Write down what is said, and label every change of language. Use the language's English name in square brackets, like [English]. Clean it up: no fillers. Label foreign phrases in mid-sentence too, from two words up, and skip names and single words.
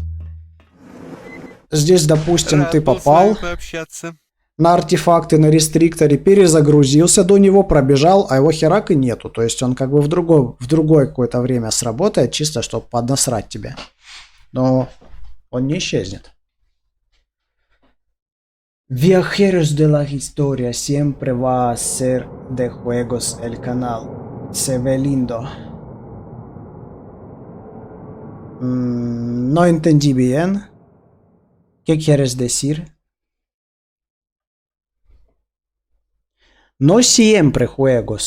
[Russian] Здесь, допустим, ты попал на артефакты на рестрикторе, перезагрузился до него, пробежал, а его херак и нету. То есть он как бы в другое какое-то время сработает, чисто чтобы поднасрать тебе. Но он не исчезнет. [Spanish] Viajeros de la historia siempre va a ser de juegos el canal. Se ve lindo. No entendí bien. ¿Qué quieres decir? No siempre juegos.